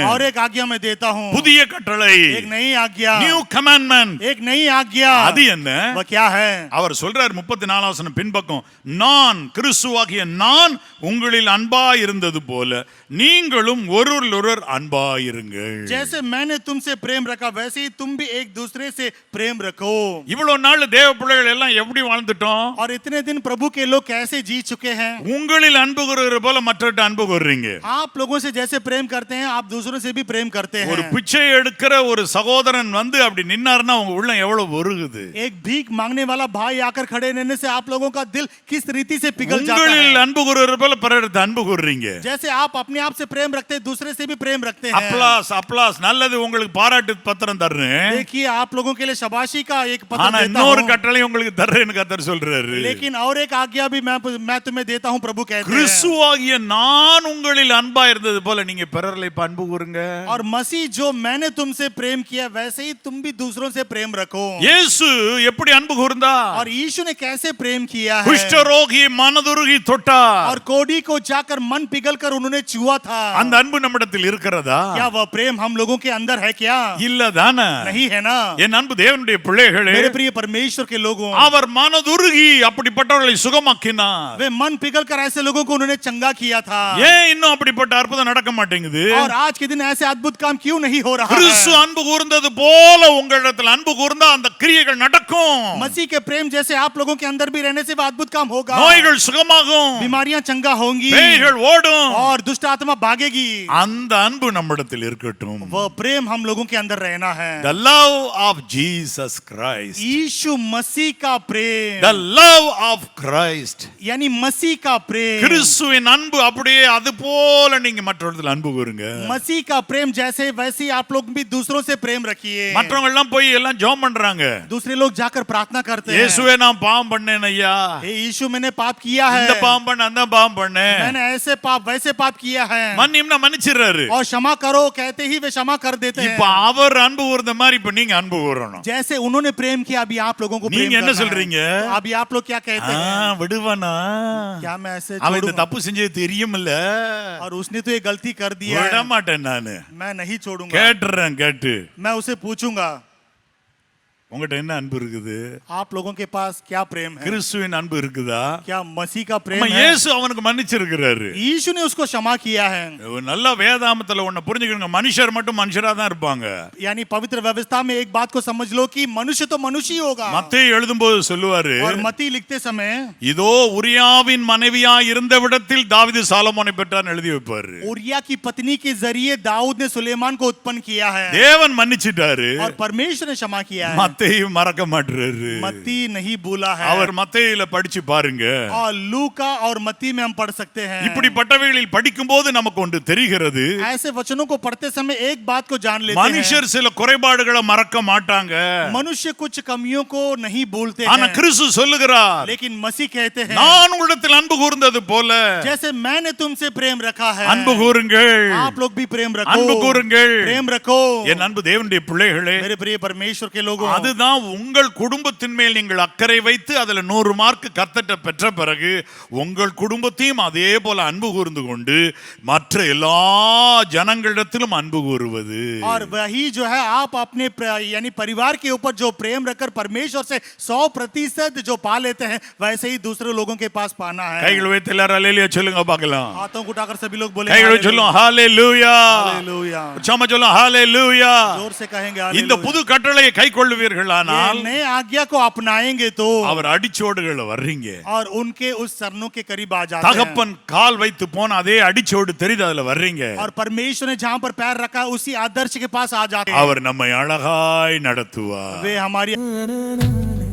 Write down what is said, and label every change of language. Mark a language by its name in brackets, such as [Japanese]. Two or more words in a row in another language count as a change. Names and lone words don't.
[Hindi] और एक आज्ञा मैं देता हूं. [Tamil] புதிய கட்டளை. [Hindi] एक नई आज्ञा. [English] New commandment. [Hindi] एक नई आज्ञा. [Tamil] அது என்ன? [Hindi] वो क्या है? [Tamil] அவர் சொல்றார் 34 வசனம் பின்பக்கம், நான் கிறிஸ்துவாகிய நான் உங்களில் அன்பா இருந்தது போல நீங்களும் ஒருவரிலொருவர் அன்பா இருங்கள். [Hindi] जैसे मैंने तुमसे प्रेम रखा वैसे ही तुम भी एक दूसरे से प्रेम रखो. [Tamil] இவ்வளவு நாள் தேவ பிள்ளைகள் எல்லாம் எப்படி வாழ்ந்துட்டோம்? [Hindi] और इतने दिन प्रभु के लोग कैसे जी चुके हैं? [Tamil] உங்களில் அன்பு கூறுகிற போல மற்றவர்கிட்ட அன்பு கூறுறீங்க. [Hindi] आप लोगों से जैसे प्रेम करते हैं आप दूसरों से भी प्रेम करते हैं. [Tamil] ஒரு பிச்சை எடுக்கிற ஒரு சகோதரன் வந்து அப்படி நின்னாருன்னா உங்க உள்ளம் எவ்வளவு உருகுது. [Hindi] एक भीख मांगने वाला भाई आकर खड़े रहने से आप लोगों का दिल किस रीति से पिघल जाता [Tamil] உங்களில் [Hindi] है. [Tamil] அன்பு கூறுகிற போல பிறரிடத்தில் அன்பு கூறுறீங்க. [Hindi] जैसे आप अपने आप से प्रेम रखते हैं दूसरे से भी प्रेम रखते हैं. [English] applause applause. [Tamil] நல்லது, உங்களுக்கு பாராட்டு பத்திரம் தர்றேன். [Hindi] देखिए, आप लोगों के लिए शाबाशी का एक पत्र [Tamil] ஆனா [Hindi] देता [Tamil] இன்னொரு [Hindi] हूं. [Tamil] கட்டளை உங்களுக்கு தர்றேன்னு கர்த்தர் சொல்றாரு. [Hindi] लेकिन और एक आज्ञा भी मैं तुम्हें देता हूं, प्रभु कहते हैं. [Tamil] கிறிஸ்துவாகிய நான் உங்களில் அன்பா இருந்தது போல நீங்க பிறரை அன்பு கூறுங்க. [Hindi] और मसीह जो मैंने तुमसे प्रेम किया वैसे ही तुम भी दूसरों से प्रेम रखो. [Tamil] இயேசு எப்படி அன்பு கூர்ந்தா? [Hindi] और यीशु ने कैसे प्रेम किया है? [Tamil] குஷ்டரோகி மனதுருகி தொட்டார். [Hindi] और कोढ़ी को जाकर मन पिघलकर उन्होंने छुआ था. [Tamil] அந்த அன்பு நம்மிடத்தில் இருக்கிறதா? [Hindi] क्या वह प्रेम हम लोगों के अंदर है क्या? [Tamil] இல்லதானே? [Hindi] नहीं है ना. [Tamil] என் அன்பு தேவனுடைய பிள்ளைகளே, [Hindi] मेरे प्रिय परमेश्वर के लोगों, [Tamil] அவர் மனதுருகி அப்படிப்பட்டவர்களை சுகமாக்கினார். [Hindi] वे मन पिघलकर ऐसे लोगों को उन्होंने चंगा किया था. [Tamil] ஏன் இன்னும் அப்படிப்பட்ட அற்புதம் நடக்க மாட்டேங்குது? [Hindi] और आज के दिन ऐसे अद्भुत काम क्यों नहीं हो रहा [Tamil] கிறிஸ்து [Hindi] है? [Tamil] அன்பு கூர்ந்தது போல உங்களிடத்தில் அன்பு கூர்ந்தா அந்த கிரியைகள் நடக்கும். [Hindi] मसीह के प्रेम जैसे आप लोगों के अंदर भी रहने से वह अद्भुत काम होगा. [Tamil] நோய்கள் சுகமாகும், [Hindi] बीमारियां चंगा होंगी [Tamil] பேய்கள் ஓடும். [Hindi] और दुष्ट आत्मा भागेगी. [Tamil] அந்த அன்பு நம்மிடத்தில் இருக்கட்டும். [Hindi] वह प्रेम हम लोगों के अंदर रहना है. [English] The love of Jesus Christ. [Hindi] यीशु मसीह का प्रेम. [English] The love of Christ. [Hindi] यानी मसीह का प्रेम. [Tamil] கிறிஸ்துவின் அன்பு அப்படியே அது போல நீங்க மற்றவர்களிடத்தில் அன்பு கூறுங்க. [Hindi] मसीह का प्रेम जैसे वैसे ही आप लोग भी दूसरों से प्रेम रखिए. [Tamil] மற்றவங்க எல்லாம் போய் எல்லாம் ஜெபம் பண்றாங்க. [Hindi] दूसरे लोग जाकर प्रार्थना करते हैं. [Tamil] இயேசுவே நான் பாவம் பண்ணேன் ஐயா. [Hindi] हे यीशु, मैंने पाप किया है. [Tamil] இந்த பாவம் பண்ண அந்த பாவம் பண்ணேன். [Hindi] मैंने ऐसे पाप वैसे पाप किया है. [Tamil] மன்னிம்னா மன்னிச்சிடுறாரு. [Hindi] और क्षमा करो कहते ही वे क्षमा कर देते [Tamil] இப்ப [Hindi] हैं. [Tamil] அவர் அன்பு கூர்ந்த மாதிரி இப்ப நீங்க அன்பு கூறணும். [Hindi] जैसे उन्होंने प्रेम किया अभी आप लोगों को प्रेम [Tamil] நீங்க என்ன [Hindi] करना है. [Tamil] சொல்றீங்க? [Hindi] तो अभी आप लोग क्या कहते हैं? [Tamil] விடுவானா? [Hindi] क्या मैं ऐसे [Tamil] அவன் இந்த [Hindi] छोड़ूंगा? [Tamil] தப்பு செஞ்சது தெரியுமில்ல. [Hindi] और उसने तो ये गलती कर दिया [Tamil] விட [Hindi] है. [Tamil] மாட்டேன் நானு. [Hindi] मैं नहीं छोड़ूंगा. [Tamil] கேட்டுறேன் கேட்டு. [Hindi] मैं उसे पूछूंगा [Tamil] உங்ககிட்ட என்ன அன்பு இருக்குது? [Hindi] आप लोगों के पास क्या प्रेम है? [Tamil] கிறிஸ்துவின் அன்பு இருக்குதா? [Hindi] क्या मसीह का प्रेम [Tamil] நம்ம [Hindi] है? [Tamil] இயேசு அவனுக்கு மன்னிச்சிருக்கிறாரு. [Hindi] यीशु ने उसको क्षमा किया है. [Tamil] நல்ல வேதாமத்துல ஒண்ணு புரிஞ்சுக்கணுங்க, மனுஷர் மட்டும் மனுஷரா தான் இருப்பாங்க. [Hindi] यानी पवित्र व्यवस्था में एक बात को समझ लो कि मनुष्य तो मनुष्य ही होगा. [Tamil] மத்தேயு எழுதும்போது சொல்லுவாரு, [Hindi] और मती लिखते समय [Tamil] இதோ உரியாவின் மனைவியா இருந்தவிடத்தில் தாவீது சாலமோனை பெற்றான்னு எழுதி வைப்பாரு. [Hindi] उरिया की पत्नी के जरिए दाऊद ने सुलेमान को उत्पन्न किया है. [Tamil] தேவன் மன்னிச்சிட்டாரு. [Hindi] और परमेश्वर ने क्षमा किया है. [Tamil] மத்தேயு மறக்க மாட்டாரு. [Hindi] मत्ती नहीं भूला है. [Tamil] அவர் மத்தேயுல படிச்சு பாருங்க. [Hindi] और लूका और मत्ती में हम पढ़ सकते हैं. [Tamil] இப்படிப்பட்டவைகளில் படிக்கும்போது நமக்கு ஒன்று தெரிகிறது. [Hindi] ऐसे वचनों को पढ़ते समय एक बात को जान लेते [Tamil] மனுஷர் [Hindi] हैं. [Tamil] சில குறைபாடுகளை மறக்க மாட்டாங்க. [Hindi] मनुष्य कुछ कमियों को नहीं भूलते [Tamil] ஆனா [Hindi] हैं. [Tamil] கிறிஸ்து சொல்லுகிறார், [Hindi] लेकिन मसीह कहते हैं [Tamil] நான் உங்களிடத்தில் அன்பு கூர்ந்தது போல [Hindi] जैसे मैंने तुमसे प्रेम रखा है [Tamil] அன்பு கூறுங்கள். [Hindi] आप लोग भी प्रेम रखो. [Tamil] அன்பு கூறுங்கள். [Hindi] प्रेम रखो. [Tamil] என் அன்பு தேவனுடைய பிள்ளைகளே, [Hindi] मेरे प्रिय परमेश्वर के लोगों, [Tamil] அதுதான் உங்கள் குடும்பத்தின் மேல் நீங்கள் அக்கறை வைத்து அதுல 100 மார்க் கர்த்தர்ட்ட பெற்ற பிறகு உங்கள் குடும்பத்தையும் அதே போல அன்பு கூர்ந்து கொண்டு மற்ற எல்லா ஜனங்களிடத்திலும் அன்பு கூறுவது. [Hindi] और वही जो है आप अपने यानी परिवार के ऊपर जो प्रेम रखकर परमेश्वर से 100% जो पा लेते हैं वैसे ही दूसरे लोगों के पास पाना है. [Tamil] கைகள் வைத்து எல்லாரும் அல்லேலூயா சொல்லுங்க பார்க்கலாம். [Hindi] हाथों को उठाकर सभी लोग बोले [Tamil] கைகள் வச்சு சொல்லுங்க ஹalleluya. [Hindi] हालेलुया. [Tamil] சம சொல்லுங்க ஹalleluya. [Hindi] जोर से कहेंगे [Tamil] இந்த [Hindi] हालेलुया. [Tamil] புது கட்டளையை கைக்கொள்ளுவீர்களானால் [Hindi] नए आज्ञा को अपनाएंगे तो [Tamil] அவர் அடிச்சோடுகளை வர்றீங்க. [Hindi] और उनके उस चरणों के करीब आ जाते हैं. [Tamil] தகப்பன் கால் வைத்து போன அதே அடிச்சோடு தெரியுது, அதுல வர்றீங்க. [Hindi] और परमेश्वर ने जहां पर पैर रखा उसी आदर्श के पास आ जाते हैं. [Tamil] அவர் நம்மை அழகாய் நடத்துவார். [Hindi] वे हमारी